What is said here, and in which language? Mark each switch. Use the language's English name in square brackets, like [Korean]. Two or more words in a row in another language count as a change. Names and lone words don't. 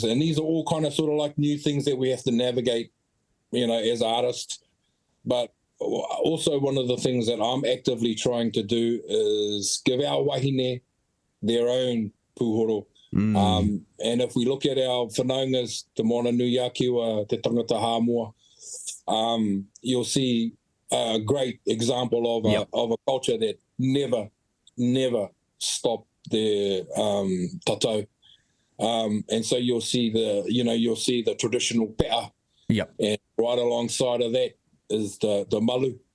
[English] And these are all kind of sort of like new things that we have to navigate, you know, as artists. But also one of the things that I'm actively trying to do is give our wahine their own Pūhoro. And if we look at our whanaungas, [Māori] te moana nui akiwa, te tangata hāmoa, [English] you'll see a great example of a culture that never stopped their tatau. And so you'll see the traditional pea. And right alongside of that is the malu.